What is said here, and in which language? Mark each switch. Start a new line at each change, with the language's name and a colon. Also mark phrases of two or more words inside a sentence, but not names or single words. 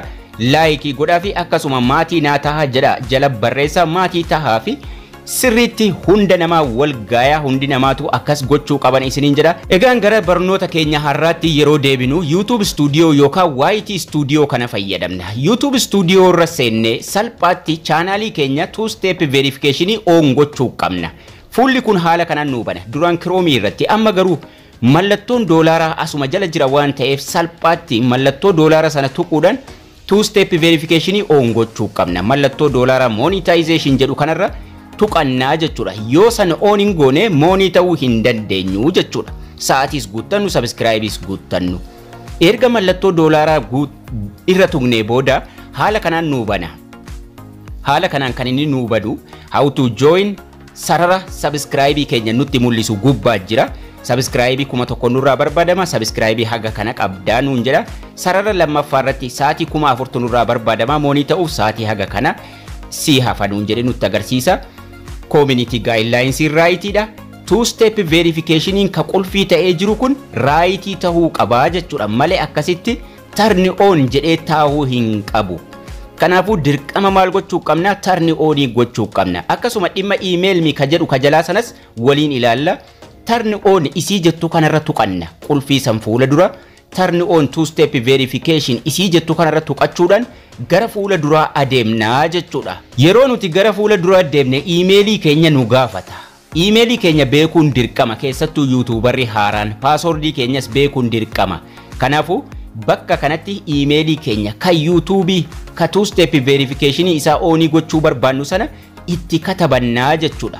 Oromo: Laayikii godhaa fi akkasuma maatii naa tahaa jedha jala barreessaa maatii tahaa fi sirriitti hunda namaa wal gaayaa hundi namaatu akkas gochuu qaban isiniin jedha. Egaan gara barnoota keenya har'aatti yeroo deebinu YouTube Studio yookaan YT Studio kana fayyadamna. YouTube Studio irra seennee salphaatti chaanaalii keenya
English: two step verification
Oromo: on gochuu qabna. Fuulli kun haala kanaan nu bana. Duraan Chrome irratti amma garuu mallattoon doolaaraa asuma jala jira waan ta'eef salphaatti mallattoo doolaaraa sana tuquudhaan
English: two step verification
Oromo: on gochuu qabna. Mallattoo doolaaraa monetization jedhu kanarra tuqannaa jechuudha. Yoo sana on hin goone moonii ta'uu hin dandeenyu jechuudha. Sa'aatiis guuttannu subscribeis guuttannu. Erga mallattoo doolaaraa irra tuqnee booda haala kanaan nu bana. Haala kanaan kan inni nu badu
English: how to join
Oromo: sarara subscribe keenya nutti mul'isu gubbaa jira. Subscribe kuma tokko nurraa barbaadama. Subscribe haga kana qabdaa nuun jedha. Sarara lammaffaa irratti sa'aatii 4000 nurraa barbaadama. Moonii ta'uuf sa'aatii haga kana si hafa nuun jedhe nutti agarsiisa.
English: Community guidelines
Oromo: raayitiidha.
English: Two step verification
Oromo: ka qulfii ta'ee jiru kun raayitii tahuu qabaa jechuudha. Malee akkasitti
English: turn on
Oromo: jedhee taa'uu hin qabu. Kanaafuu dirqama maal gochuu qabna?
English: Turn on
Oromo: gochuu qabna. Akkasuma dhimma email mi ka jedhu ka jalaa sanas waliin ilaalla.
English: Turn on
Oromo: isii jettu kanarra tuqanna. Qulfii san fuula dura
English: turn on two step verification
Oromo: isii jettu kanarra tuqachuudhaan gara fuula duraa adeemnaa jechuudha. Yeroo nuti gara fuula duraa adeemne emailii keenya nu gaafata. Emailii keenya beekuun dirqama keessattuu YouTuberri haaraan passwordii keenyas beekuun dirqama. Kanaafuu bakka kanatti emailii keenya kan YouTube ka
English: two step verification
Oromo: isaa on gochuu barbaannu sana itti katabannaa jechuudha.